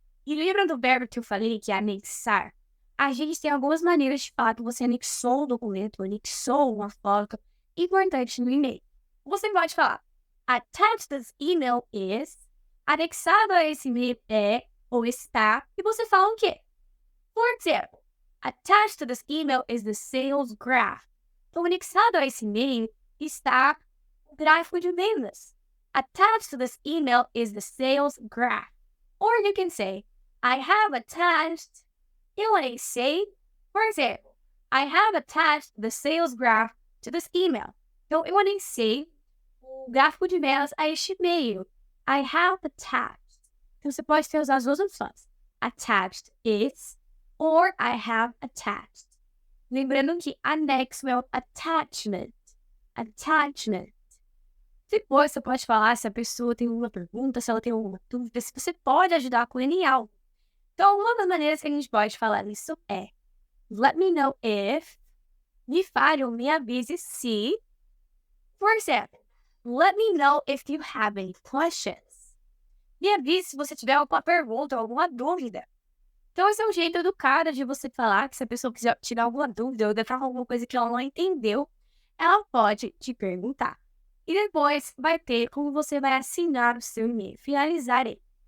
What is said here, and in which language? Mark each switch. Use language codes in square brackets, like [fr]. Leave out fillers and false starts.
[pt] E lembra do verbo que eu falei, que é anexar? A gente tem algumas maneiras de falar que você anexou um documento, anexou uma foto importante no e-mail. Você pode falar, [en] attached this email is, [pt] anexado a esse e-mail é, ou está, e você fala o quê? [en] For example, attached to this email is the sales graph. [pt] Então, anexado a esse e-mail está o gráfico de vendas. [en] Attached to this email is the sales graph. Or you can say, I have attached. [pt] Eu anexei, [en] for example, I have attached the sales graph to this email. [pt] Então, eu anexei o gráfico de vendas a este e-mail. [en] I have attached. [pt] Então, você pode usar as duas opções. [en] Attached is, or I have attached. [pt] Lembrando que anexo é o attachment. Attachment. Depois, você pode falar se a pessoa tem uma pergunta, se ela tem alguma dúvida, se você pode ajudar com ele em algo. Então, uma das maneiras que a gente pode falar isso é [en] Let me know if. [pt] Me fale ou me avise se. [en] For example, let me know if you have any questions. [pt] Me avise se você tiver alguma pergunta ou alguma dúvida. Então, esse é um jeito educado de você falar que se a pessoa quiser tirar alguma dúvida ou declarar alguma coisa que ela não entendeu, ela pode te perguntar. E depois vai ter como você vai assinar o seu e-mail, finalizar ele.